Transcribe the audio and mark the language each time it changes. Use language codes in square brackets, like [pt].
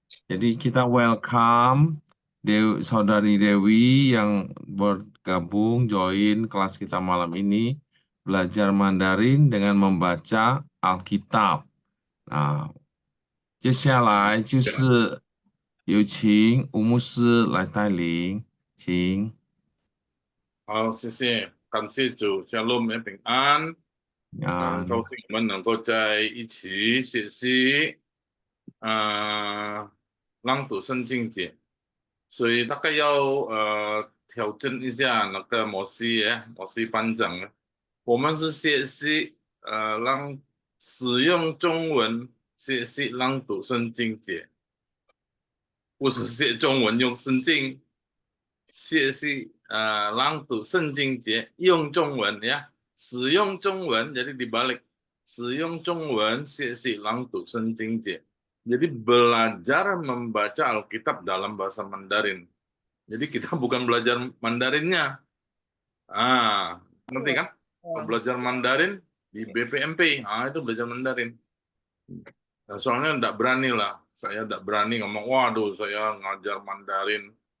[id] Jadi kita welcome Saudari Dewi yang bergabung join kelas kita malam ini belajar Mandarin dengan membaca Alkitab. [zh] Nah, 接下来就是有请吴牧师来带领，请。好，谢谢，感谢主，Shalom也平安。很高兴我们能够在一起学习朗读圣经节，所以大概要调整一下那个模式班长，我们是学习使用中文学习朗读圣经节，不是学中文用圣经学习朗读圣经节用中文ya，使用中文 [id] jadi dibalik， [zh] 使用中文学习朗读圣经节。 [id] Jadi belajar membaca Alkitab dalam bahasa Mandarin. Jadi kita bukan belajar Mandarinnya. Ngerti kan? Belajar Mandarin di BPMP, itu belajar Mandarin. Nah, soalnya enggak berani lah. Saya enggak berani ngomong, waduh saya ngajar Mandarin.